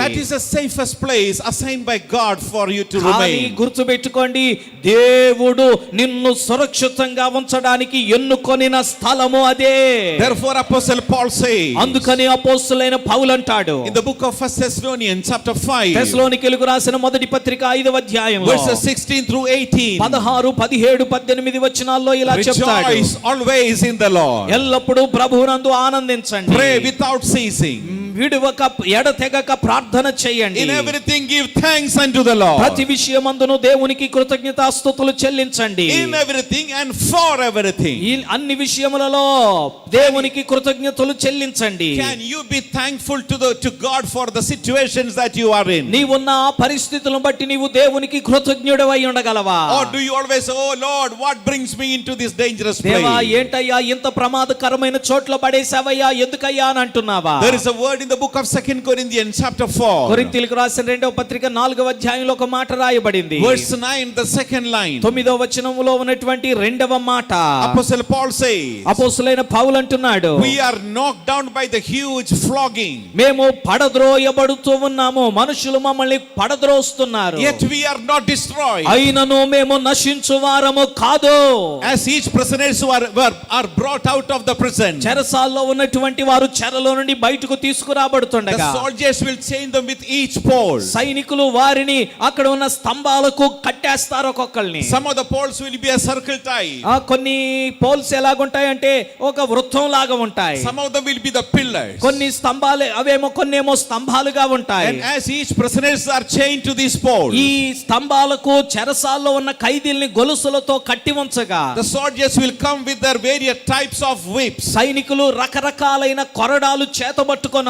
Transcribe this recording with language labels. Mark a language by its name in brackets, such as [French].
[English] that is the safest place assigned by God for you to [Telugu] కానీ [English] remain. [Telugu] గుర్తుపెట్టుకోండి, దేవుడు నిన్ను సురక్షితంగా ఉంచడానికి ఎన్నుకొనిన స్థలము అదే. [English] Therefore Apostle Paul says, [Telugu] అందుకని అపోస్తలుడైన పౌలు అంటాడు [English] in the book of 1 Thessalonians chapter 5, [Telugu] తెస్సలోనికీయులకు రాసిన మొదటి పత్రిక 5వ అధ్యాయంలో [English] verses 16 through 18, [Telugu] 16, 17, 18 వచనాల్లో ఇలా చెప్తాడు, [English] rejoice always in the Lord, [Telugu] ఎల్లప్పుడూ ప్రభువునందు ఆనందించండి, [English] pray without ceasing, [Telugu] విడువక ఎడతెగక ప్రార్థన చేయండి. [English] In everything give thanks unto the Lord. [Telugu] ప్రతి విషయమందును దేవునికి కృతజ్ఞతాస్తుతులు చెల్లించండి. [English] In everything and for everything. [Telugu] ఈ అన్ని విషయములలో దేవునికి కృతజ్ఞతలు చెల్లించండి. [English] Can you be thankful to God for the situations that you are in? [Telugu] నీవున్న పరిస్థితులను బట్టి నీవు దేవునికి కృతజ్ఞుడవై ఉండగలవా? [English] Or do you always say, oh Lord, what brings me into this dangerous place? [Telugu] దేవా ఏంటయ్యా ఇంత ప్రమాదకరమైన చోట్ల పడేసావయ్యా ఎందుకయ్యా అని అంటున్నావా? [English] There is a word in the book of 2 Corinthians chapter 4. [Telugu] కొరింథీయులకు రాసిన 2వ పత్రిక 4వ అధ్యాయంలో ఒక మాట రాయబడింది. [English] Verse 9, the second line. [Telugu] 9వ వచనములో ఉన్నటువంటి 2వ మాట. [English] Apostle Paul says, [Telugu] అపోస్తలుడైన పౌలు అంటున్నాడు, [English] we are knocked down by the huge flogging. [Telugu] మేము పడద్రోయబడుతూ ఉన్నాము, మనుషులు మమ్మల్ని పడద్రోస్తున్నారు. [English] Yet we are not destroyed. [Telugu] అయినను మేము నశించు వారము కాదు. [English] As each prisoners are brought out of the prison, [Telugu] చెరసాల్లో ఉన్నటువంటి వారు చెరలో నుండి బయటకు [English] the [Telugu] తీసుకురాబడుతుండగా [English] soldiers will chain them with each pole. [Telugu] సైనికులు వారిని అక్కడ ఉన్న స్తంభాలకు కట్టేస్తారు ఒక్కొక్కల్ని. [English] Some of the poles will be a circle type. [Telugu] కొన్ని పోల్స్ ఎలాగుంటాయంటే ఒక వృత్తం లాగా ఉంటాయి. [English] Some of them will be the pillars. [Telugu] కొన్ని స్తంభాలు అవేమో కొన్నేమో స్తంభాలుగా ఉంటాయి. [English] And as each prisoners are chained to these poles, [Telugu] ఈ స్తంభాలకు చెరసాల్లో ఉన్న ఖైదీల్ని గొలుసులతో కట్టి ఉంచగా [English] the soldiers will come with their various types of whips, [Telugu] సైనికులు రకరకాలైన కొరడాలు చేతబట్టుకొని